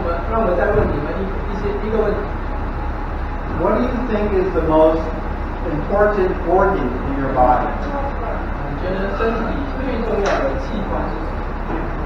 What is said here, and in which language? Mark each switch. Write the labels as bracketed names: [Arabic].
[Chinese] 让我再问你们一个问题。 [English] What do you think is the most important organ in your body? [Chinese] 你觉得身体最重要的器官是什么？